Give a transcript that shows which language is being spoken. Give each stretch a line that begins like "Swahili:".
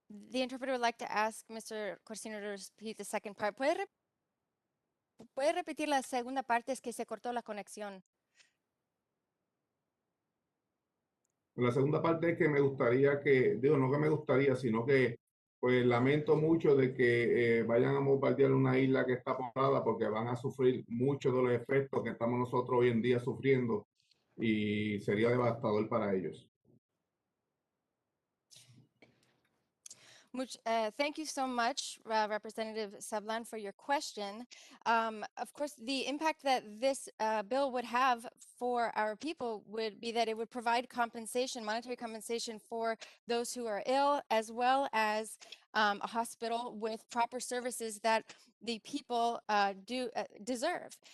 English: The interpreter would like to ask Mr. Corsino to repeat the second part.
Spanish: ¿Puede repetir la segunda parte? Es que se cortó la conexión. La segunda parte es que me gustaría que, digo, no que me gustaría, sino que pues lamento mucho de que vayan a bombardear una isla que está poblada porque van a sufrir muchos de los efectos que estamos nosotros hoy en día sufriendo y sería devastador para ellos.
English: Thank you so much, Representative Sablan, for your question. Of course, the impact that this bill would have for our people would be that it would provide compensation, monetary compensation for those who are ill, as well as a hospital with proper services that the people deserve.